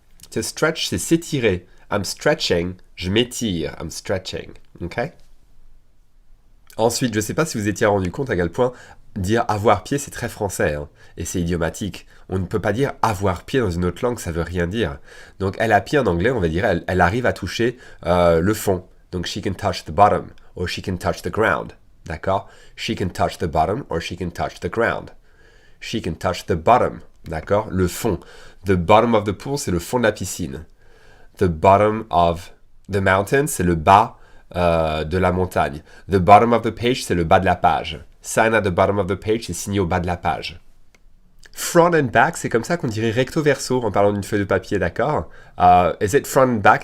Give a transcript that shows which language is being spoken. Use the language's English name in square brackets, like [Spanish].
[English] To stretch, [French] c'est s'étirer. [English] I'm stretching, [French] je m'étire, [English] I'm stretching, ok? [French] Ensuite, je ne sais pas si vous étiez rendu compte à quel point dire avoir pied, c'est très français, hein, et c'est idiomatique. On ne peut pas dire avoir pied dans une autre langue, ça veut rien dire. Donc, elle a pied en anglais, on va dire, elle arrive à toucher le fond. [English] Donc, she can touch the bottom, or she can touch the ground. D'accord? She can touch the bottom, or she can touch the ground. She can touch the bottom. [French] D'accord? Le fond. [English] The bottom of the pool, [French] c'est le fond de la piscine. [English] The bottom of the mountain, [French] c'est le bas de la montagne. [English] The bottom of the page, [French] c'est le bas de la page. [English] Sign at the bottom of the page, [French] c'est signé au bas de la page. [English] Front and back, [French] c'est comme ça qu'on dirait recto verso en parlant d'une feuille de papier, d'accord? [English] Is it front and back?